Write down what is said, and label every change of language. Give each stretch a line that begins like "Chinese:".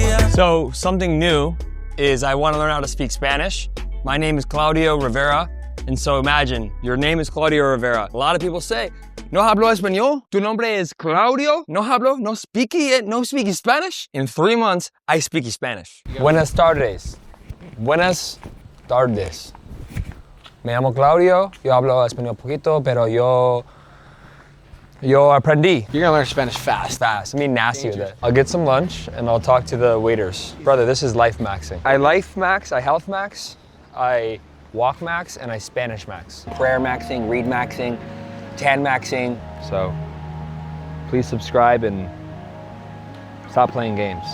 English: So something new is I want to learn how to speak Spanish. My name is Claudio Rivera. And so imagine, your name is Claudio Rivera. A lot of people say,
Spanish: no hablo español, tu nombre es Claudio,
English: no speak Spanish. In 3 months, I speak Spanish.
Spanish: Buenas tardes. Buenas tardes. Me llamo Claudio, yo hablo español poquito, pero yo aprendí.
English: You're gonna learn Spanish fast. Fast, I mean nasty with it. I'll get some lunch and I'll talk to the waiters. Brother, this is life maxing. I life max, I health max, I walk max, and I Spanish max. Prayer maxing, read maxing, tan maxing. So please subscribe and stop playing games.